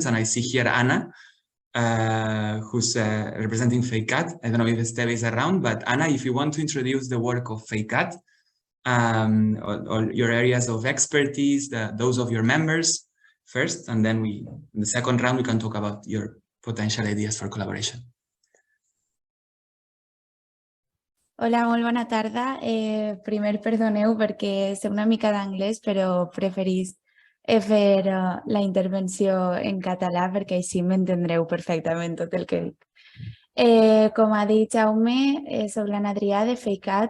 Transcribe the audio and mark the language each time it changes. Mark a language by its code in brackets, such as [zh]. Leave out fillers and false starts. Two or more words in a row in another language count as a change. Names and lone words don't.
[en] And I see here Anna, who's representing FEICAT. I don't know if Esteve is around, but Anna, if you want to introduce the work of FEICAT, or your areas of expertise, those of your members first, and then in the second round, we can talk about your potential ideas for collaboration. [ca] Hola, molt bona tarda. Primer, perdoneu perquè sé una mica d'anglès, però preferís fer la intervenció en català perquè així m'entendreu perfectament tot el que dic. Com ha dit Jaume, soc l'Anna Adrià de FEICAT.